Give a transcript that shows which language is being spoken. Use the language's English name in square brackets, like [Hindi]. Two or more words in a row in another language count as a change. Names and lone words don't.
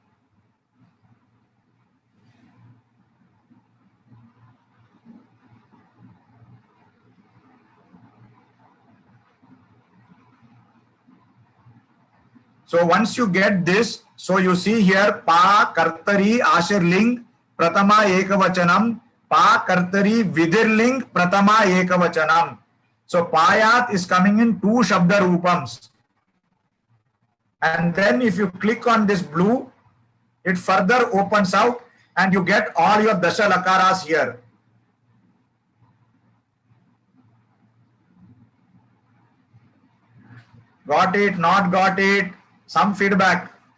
[English] So once you get this, so you see here [Sanskrit] प कर्तरि आशीर्लिङ् प्रथम एकवचनम्, प कर्तरि विधिलिङ् प्रथम एकवचनम्. [English] So Payat is coming in 2 [Sanskrit] शब्द रूपम्स्. [English] And then if you click on this blue, it further opens out and you get all your [Sanskrit] दश लकाराः [English] here. Got it, not got it, some feedback.